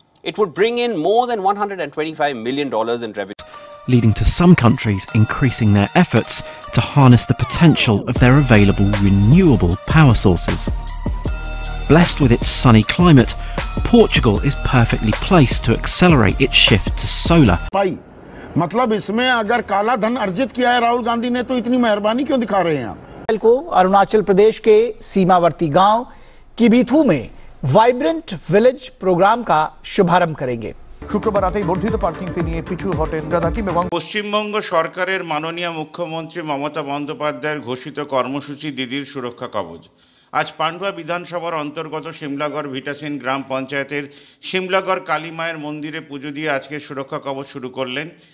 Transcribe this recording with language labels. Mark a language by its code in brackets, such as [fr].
[en] It would bring in more than $125 million in revenue, leading to some countries increasing their efforts to harness the potential of their available renewable power sources. Blessed with its sunny climate, Portugal is perfectly placed to accelerate its shift to solar. [hi] मतलब इसमें अगर काला धन अर्जित किया है राहुल गांधी ने तो इतनी मेहरबानी क्यों दिखा रहे हैं आप? को अरुणाचल प्रदेश के सीमावर्ती गांव किबीथू में वाइब्रेंट विलेज प्रोग्राम का शुभारंभ करेंगे। [bn] शुक्रवार रातेই বর্ধিত পার্কিং ফি নিয়ে পিছু হটেন রাধাকিম এবং পশ্চিমবঙ্গ সরকারের মাননীয় মুখ্যমন্ত্রী মমতা বন্দ্যোপাধ্যায়ের ঘোষিত কর্মসূচি দিদির সুরক্ষা কবচ। আজ পান্ডুয়া বিধানসভার অন্তর্গত শিমলাগড় ভিটাসিন গ্রাম পঞ্চায়েতের শিমলাগড় কালী মায়ের মন্দিরে পুজো দিয়ে আজকে সুরক্ষা কবচ শুরু করলেন।